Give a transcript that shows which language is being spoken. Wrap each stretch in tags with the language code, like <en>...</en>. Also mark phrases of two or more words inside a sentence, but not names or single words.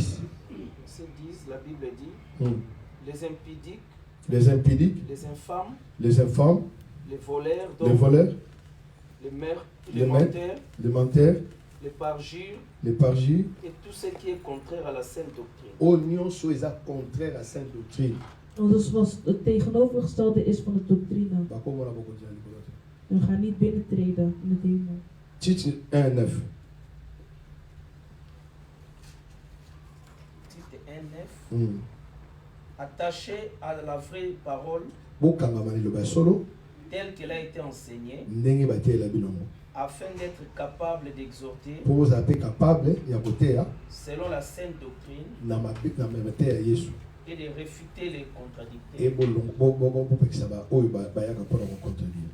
<fr>Verset 10, la Bible dit les impudiques, Les impudiques, les infâmes, les infâmes, les voleurs, les voleurs, les menteurs, les menteurs, les parjures les parjures, et tout ce qui est contraire à la sainte doctrine. oignons sont contraires à la sainte doctrine.</fr> <nl>Dus wat het tegenovergestelde is van de doctrine.</nl> <fr>Bah, comment on a beaucoup dit, Nicolas?</fr> <nl>We gaan niet binnentreden in het hemel.</nl> <fr>Tite 1, 9. Tite 1, 9. Attaché à la vraie parole telle qu'elle a été enseignée, afin d'être capable d'exhorter selon la sainte doctrine et de réfuter les contradicteurs.</fr>